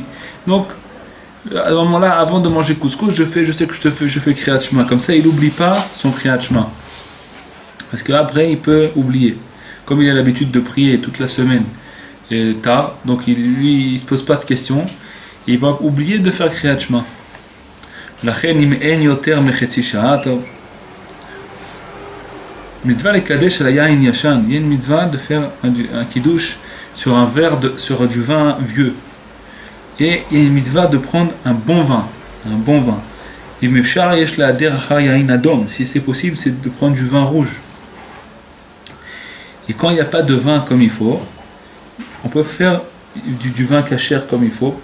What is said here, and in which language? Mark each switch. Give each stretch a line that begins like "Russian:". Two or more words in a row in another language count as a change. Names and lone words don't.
French: Donc à ce moment-là, avant de manger couscous, je sais que je fais
Hebrew: קריאת שמע.
French: Comme ça il n'oublie pas son
Hebrew: קריאת שמע.
French: Parce qu'après il peut oublier. Comme il a l'habitude de prier toute la semaine tard, donc il ne se pose pas de questions, et il va oublier de faire
Hebrew: קריאת שמע. מצוה לקדש על יין ישן.
French: Il y a une mitzvah de faire un kiddush sur un verre sur du vin vieux. Et il y a une mitzvah de prendre un bon vin. Si c'est possible, c'est de prendre du vin rouge. Et quand il n'y a pas de vin comme il faut, on peut faire du vin kasher comme il faut.